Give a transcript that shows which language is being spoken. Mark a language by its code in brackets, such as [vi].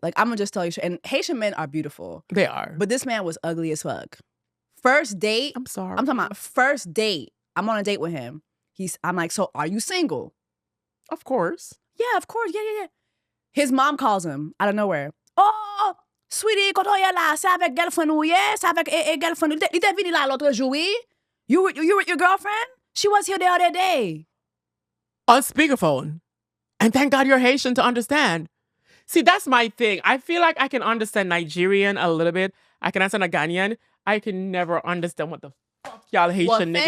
[en] Like, I'm gonna just tell you, and Haitian men are beautiful, They are. but this man was ugly as fuck. First date, I'm sorry. I'm talking about first date. I'm on a date with him. I'm like, so are you single? Of course. Yeah, of course. Yeah. His mom calls him out of nowhere. Oh, sweetie, [fr] quand on est là, c'est avec girlfriend ou yeah? C'est avec girlfriend. Il était venu là l'autre jour, oui? [en] You with your girlfriend? She was here the other day. On speakerphone. And thank God you're Haitian to understand. See, that's my thing. I feel like I can understand Nigerian a little bit. I can understand a Ghanaian. I can never understand what the fuck y'all Haitian niggas